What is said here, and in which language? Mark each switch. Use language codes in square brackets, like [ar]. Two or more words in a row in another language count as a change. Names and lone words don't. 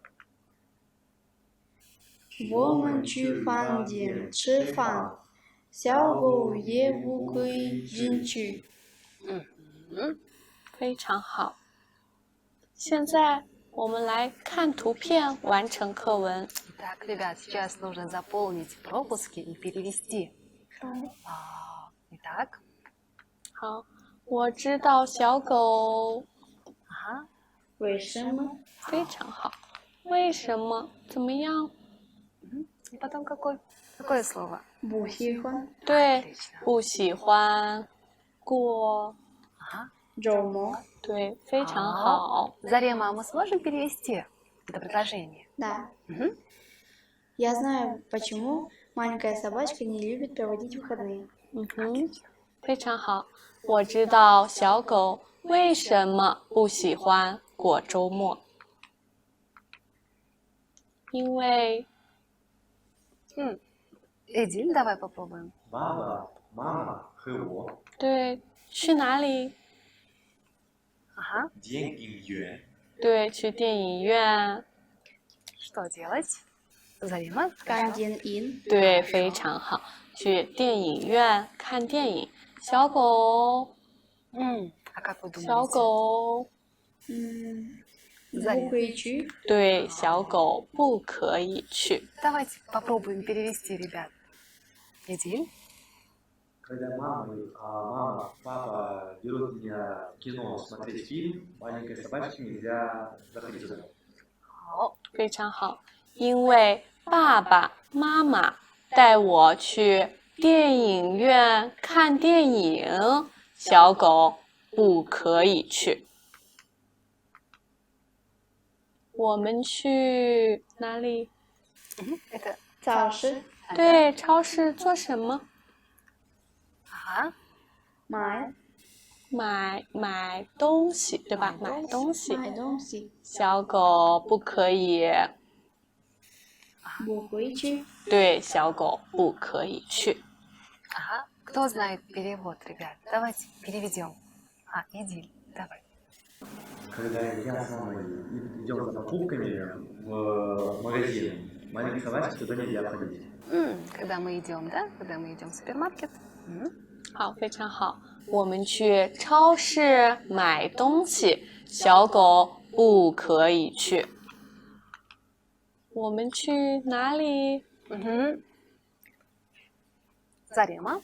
[zh] 我们去饭店吃饭，小狗也不可以进去。非常好。现在我们来看图片，完成课文。 [ru] Итак, ребят, сейчас нужно заполнить пропуски и перевести. Итак, [zh] 好，我知道小狗 [ru] ага. [zh] 为什么？非常好。为什么？怎么样？ [ru] И потом какое слово? [zh] 不喜欢对 [ru] Отлично. [zh] 不喜欢过。 [ru] Ага. [zh] 周末。对，非常好。 [ru] Зарема, мы сможем перевести это предложение? Да. Мгм. Я знаю, почему маленькая собачка не любит проводить выходные. [zh] 非常好。我知道小狗为什么不喜欢过周末，因为 [ru] Эдиль, давай попробуем. Баба, мама, хэво. [zh] 对，去哪里？ [ru] Ага. [zh] 电影院。对，去电影院。 [ru] Что делать? Зарема? [zh] 看电影。对，非常好。去电影院看电影。小狗， [ru] А как вы [zh] 小 [ru] думаете? [zh] 狗，不可以去。对，小狗不可以去。 [ru] Давайте попробуем перевести, ребят. Эдиль? Когда мама, папа берут меня в кино смотреть фильм, маленькой собачке нельзя заходить туда. [zh] 好，非常好，因为爸爸妈妈带我去电影院看电影，小狗不可以去。我们去哪里？ [ru] это [zh] 早市对，超市做什么？ [ru] ага. [zh] 买东西，对吧？买东西。买东西。小狗不可以，不会去。对，小狗不可以去。 [ru] Ага. Кто знает перевод, ребят? Давайте переведем. Эдиль, давай. Когда я с мамой идем за покупками в магазин, маленькой собачке туда нельзя ходить. Когда мы идем, да? Когда мы идем в супермаркет. [zh] 好，非常好。我们去超市买东西，小狗不可以去。我们去哪里？ [ru] Зарема?